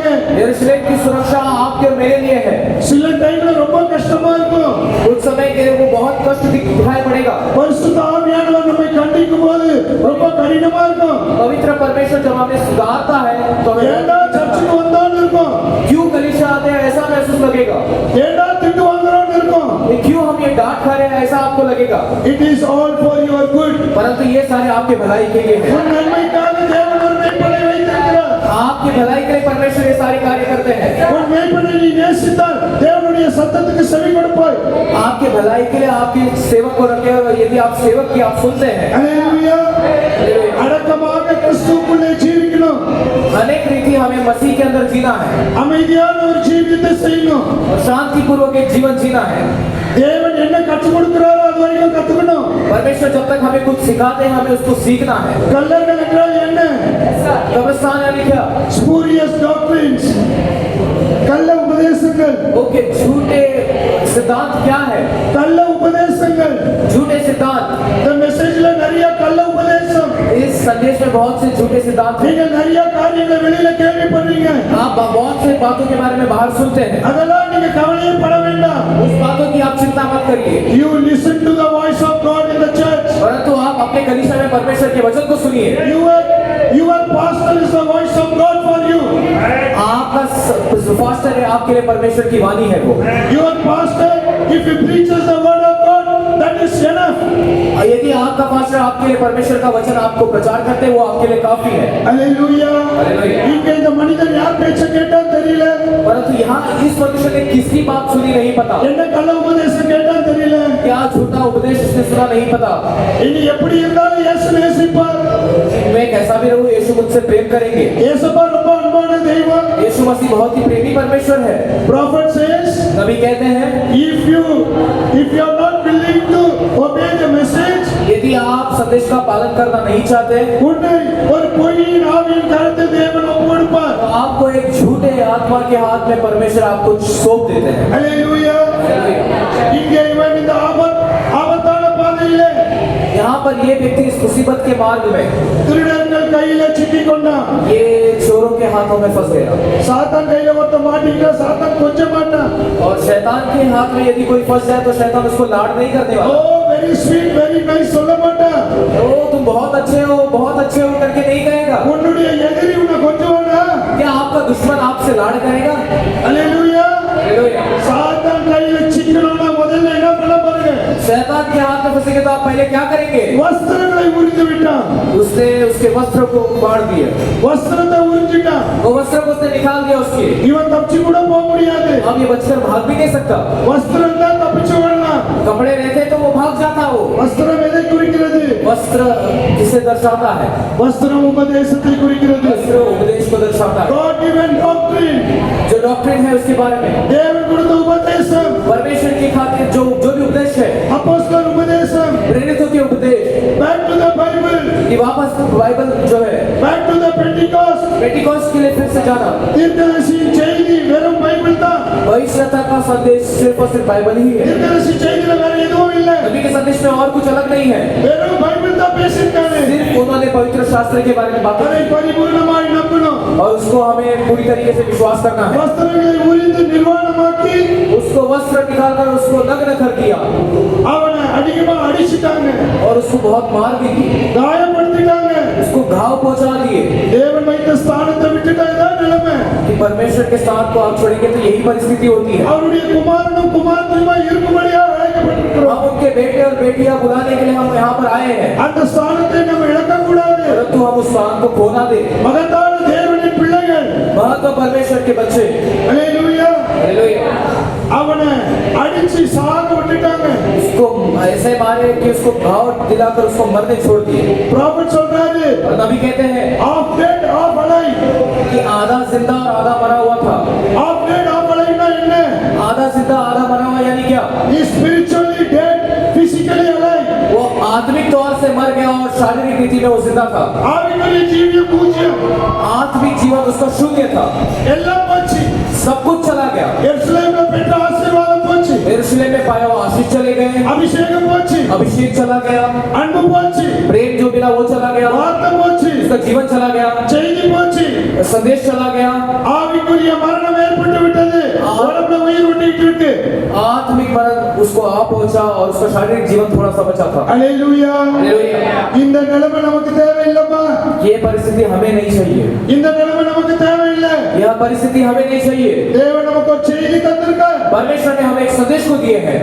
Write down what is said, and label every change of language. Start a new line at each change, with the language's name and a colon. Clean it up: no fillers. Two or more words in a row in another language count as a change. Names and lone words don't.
Hindi: यरूशलेम की सुरक्षा आपके और मेरे लिए है।
Tamil: சில டைம்ல ரொம்ப கஷ்டமா இருக்கும்.
Hindi: उस समय के लिए वो बहुत कष्ट दिखाई पड़ेगा।
Tamil: பரிசுத்த ஆவியானவர் நம்மை கண்டிக்கும் போது ரொம்ப கடினமா இருக்கும்.
Hindi: पवित्र परमेश्वर जब हमें सुधारता है तो
Tamil: ஏண்டா சர்ச்சுக்கு வந்தான்னு இருக்கும்.
Hindi: क्यों कलीसिया आते हैं ऐसा महसूस लगेगा।
Tamil: ஏண்டா திட்டு வாங்குறோம்னு இருக்கும்.
Hindi: क्यों हम ये डांट खा रहे हैं ऐसा आपको लगेगा।
English: It is all for your good.
Hindi: परंतु ये सारे आपके भलाई के लिए है।
Tamil: உன் நன்மைக்காக தேவன் ஒரு மேய்ப்பனை வைத்திருக்கிறார்.
Hindi: आपकी भलाई के लिए परमेश्वर ये सारे कार्य करते हैं।
Tamil: உன் மேய்ப்பனை நீ நேசித்தால் தேவனுடைய சத்தத்துக்கு செவி கொடுப்பாய்.
Hindi: आपके भलाई के लिए आपके सेवक को रखे और यदि आप सेवक की आप सुनते हैं।
Tamil: ஹல்லேலூயா. அடக்கமாக கிறிஸ்துவுக்குள்ளே ஜீவிக்கணும்.
Hindi: अनेक रीति हमें मसीह के अंदर जीना है
Tamil: அமைதியான ஒரு ஜீவியத்தை செய்யணும்.
Hindi: और शांति पूर्वक एक जीवन जीना है।
Tamil: தேவன் என்ன கற்றுக் கொடுக்கிறாரோ அது வரைக்கும் கத்துக்கணும்.
Hindi: परमेश्वर जब तक हमें कुछ सिखाते हैं हमें उसको सीखना है।
Tamil: கல்லர்கள் என்றால் என்ன?
Hindi: कब्रिस्तान यानी क्या?
English: Spurious doctrines.
Tamil: கள்ள உபதேசங்கள்.
Hindi: ओके, झूठे सिद्धांत क्या है?
Tamil: கள்ள உபதேசங்கள்.
Hindi: झूठे सिद्धांत।
Tamil: இந்த மெசேஜ்ல நிறைய கள்ள உபதேசம்.
Hindi: इस संदेश में बहुत से झूठे सिद्धांत हैं।
Tamil: நீங்க நிறைய காரியங்களை வெளியில கேள்விப்படுறீங்க.
Hindi: आप बहुत से बातों के बारे में बाहर सुनते हैं।
Tamil: அதெல்லாம் நீங்க கவலையே பட வேண்டாம்.
Hindi: उस बातों की आप चिंता मत करिए।
English: You listen to the voice of God in the church.
Hindi: परंतु आप अपने कलीसिया में परमेश्वर के वचन को सुनिए।
English: Your pastor is the voice of God for you.
Hindi: आपका पास्टर है, आपके लिए परमेश्वर की वाणी है वो।
English: Your pastor, if he preaches the word of God, that is enough.
Hindi: यदि आपका पास्टर आपके लिए परमेश्वर का वचन आपको प्रचार करते हैं वो आपके लिए काफी है।
English: Hallelujah. Hallelujah.
Tamil: இங்க இந்த மனிதன் யார் பேச்ச கேட்டா தெரியல.
Hindi: परंतु यहाँ इस मनुष्य ने किसकी बात सुनी नहीं पता।
Tamil: என்ன கள்ள உபதேசம் கேட்டா தெரியல.
Hindi: क्या झूठा उपदेश उसने सुना नहीं पता।
Tamil: இனி எப்படி இருந்தாலும் இயேசு நேசிப்பார்.
Hindi: मैं कैसा भी रहूं यीशु मुझसे प्रेम करेंगे।
Tamil: இயேசுப்பா ரொம்ப அன்பான தெய்வம்.
Hindi: यीशु मसीह बहुत ही प्रेमी परमेश्वर है।
English: Prophet says,
Hindi: नबी कहते हैं
English: if you are not willing to obey the message,
Hindi: यदि आप संदेश का पालन करना नहीं चाहते
Tamil: உன்னை ஒரு பொய்யின் ஆவியின் கரத்தில் தேவன் ஒப்புக்கொடுப்பார்.
Hindi: तो आपको एक झूठे आत्मा के हाथ में परमेश्वर आपको सौंप देते हैं।
Tamil: Hallelujah. இங்கே இவன் இந்த ஆபத்தான பாதையிலே
Hindi: यहाँ पर ये व्यक्ति इस मुसीबत के मार्ग में
Tamil: திருடர்கள் கையில சிக்கிக் கொண்டான்.
Hindi: ये चोरों के हाथों में फंस गया।
Tamil: சாத்தான் கையில ஒருத்த மாட்டிக்கிட்டா சாத்தான் கொஞ்ச மாட்டான்.
Hindi: और शैतान के हाथ में यदि कोई फंस जाए तो शैतान उसको लाड नहीं करने ஓ वाला।
English: very sweet very nice
Tamil: சொல்ல மாட்டான்.
Hindi: ओ तुम बहुत अच्छे हो करके नहीं कहेगा।
Tamil: உன்னுடைய எதிரி உன்னை கொஞ்சுவானா?
Hindi: क्या आपका दुश्मन आपसे लाड करेगा?
English: Hallelujah.
Hindi: हालेलुया।
Tamil: சாத்தான் கையில சிக்கணும்னா முதல்ல என்ன பண்ண பாருங்க.
Hindi: शैतान के हाथ में फंसेंगे तो आप पहले क्या करेंगे?
Tamil: வஸ்திரங்களை உரிந்து விட்டான்.
Hindi: उसने उसके वस्त्र को फाड़ दिए।
Tamil: வஸ்திரத்தை உரிஞ்சிட்டான்.
Hindi: वो वस्त्र को उसने निकाल दिया उसके।
Tamil: இவன் தப்பிச்சு கூட போக முடியாது.
Hindi: अब ये बचकर भाग भी नहीं सकता।
Tamil: வஸ்திரம் தான் தப்பிச்சு வரலாம்.
Hindi: कपड़े रहते तो वो भाग जाता। वो
Tamil: வஸ்திரம் எதை குறிக்கிறது?
Hindi: वस्त्र किसे दर्शाता है?
Tamil: வஸ்திரம் உபதேசத்தை குறிக்கிறது.
Hindi: वस्त्र उपदेश को दर्शाता है।
English: God given doctrine.
Hindi: जो डॉक्ट्रिन है उसके बारे में
Tamil: தேவன் கொடுத்த உபதேசம்.
Hindi: परमेश्वर की खातिर जो भी उपदेश है,
Tamil: அப்போஸ்தலர் உபதேசம்.
Hindi: प्रेरितों के उपदेश,
English: Back to the Bible.
Hindi: कि वापस बाइबल जो है
English: Back to the Pentecost.
Hindi: पेंटिकॉस्ट के लिए फिर से जाना।
Tamil: தீர்க்கதரிசியின் செய்தி வெறும் பைபிள் தான்.
Hindi: भविष्यता का संदेश सिर्फ और सिर्फ बाइबल ही है।
Tamil: தீர்க்கதரிசி செய்தியில வேற எதுவும் இல்ல.
Hindi: नबी के संदेश में और कुछ अलग नहीं है।
Tamil: வெறும் பைபிள் தான் பேசிருக்காரு.
Hindi: सिर्फ उन्होंने पवित्र शास्त्र के बारे में बात
Tamil: அதை
Hindi: की
Tamil: பரிபூர்ணமாய் நம்பணும்.
Hindi: और उसको हमें पूरी तरीके से विश्वास करना है।
Tamil: வஸ்திரங்களை உரிந்து நிர்வாணமாக்கி
Hindi: उसको वस्त्र निकालकर उसको नग्न कर दिया
Tamil: அவனை அதிகமா அடிச்சிட்டாங்க.
Hindi: और उसको बहुत मार भी दी,
Tamil: காயப்படுத்திட்டாங்க.
Hindi: उसको घाव पहुंचा दिए।
Tamil: தேவன் வைத்த ஸ்தானத்தை விட்டுட்டா இதான் நிலைமை.
Hindi: कि परमेश्वर के साथ को आप छोड़ेंगे तो यही परिस्थिति होती है।
Tamil: அவருடைய குமாரனும் குமாரத்தியுமாய் இருக்கும்படியா அழைக்கப்பட்டிருக்கிறோம்.
Hindi: हम उनके बेटे और बेटियां बुलाने के लिए हम यहाँ पर आए हैं,
Tamil: அந்த ஸ்தானத்தை நம்ம இழக்க கூடாது.
Hindi: परंतु हम उस स्थान को खोना दे।
Tamil: மகா
Hindi: तो परमेश्वर के बच्चे
Tamil: அல்லேலூயா
Hindi: हालेलुया
Tamil: அவனை அடிச்சு சாக விட்டுட்டாங்க
Hindi: उसको ऐसे मारे कि उसको घाव दिलाकर उसको मरने छोड़ दिए
Tamil: ப்ராஃபட் சொல்றாரு
Hindi: और नबी कहते हैं
English: half dead half alive
Hindi: कि आधा जिंदा और आधा मरा हुआ था
English: half dead half alive-னா என்ன
Hindi: आधा जिंदा आधा मरा हुआ यानी क्या
English: he is spiritually dead physically alive
Hindi: वो आत्मिक तौर से मर गया और शारीरिक रीति में वो जिंदा था
Tamil: ஆவிக்குரிய ஜீவியம் பூஜ்யம்
Hindi: आत्मिक जीवन उसका शून्य था
Tamil: எல்லாம் போச்சு
Hindi: सब कुछ चला गया
Tamil: எருசலேம்ல பெற்ற ஆசீர்வாதம் போச்சு
Hindi: यरूशलेम में पाया हुआ आशीष चले गए
Tamil: அபிஷேகம் போச்சு
Hindi: अभिषेक चला गया
Tamil: அன்பு போச்சு
Hindi: प्रेम जो मिला वो चला गया
Tamil: வார்த்தை போச்சு
Hindi: उसका जीवन चला गया
Tamil: செய்தி போச்சு
Hindi: संदेश चला गया
Tamil: ஆவிக்குரிய மரணம் ஏற்பட்டு விட்டது உடம்புல உயிர் விட்டுட்டு இருக்கு
Hindi: आत्मिक मरण उसको आ पहुंचा और उसका शारीरिक जीवन थोड़ा सा बचा था
Tamil: அல்லேலூயா
Hindi: हालेलुया
Tamil: இந்த நிலைமை நமக்கு தேவையில்லைப்பா
Hindi: ये परिस्थिति हमें नहीं चाहिए
Tamil: இந்த நிலைமை நமக்கு தேவையில்லை
Hindi: यह परिस्थिति हमें नहीं चाहिए
Tamil: தேவன் நமக்கு ஒரு செய்தி தந்திருக்கார்
Hindi: परमेश्वर ने हमें एक संदेश को दिए हैं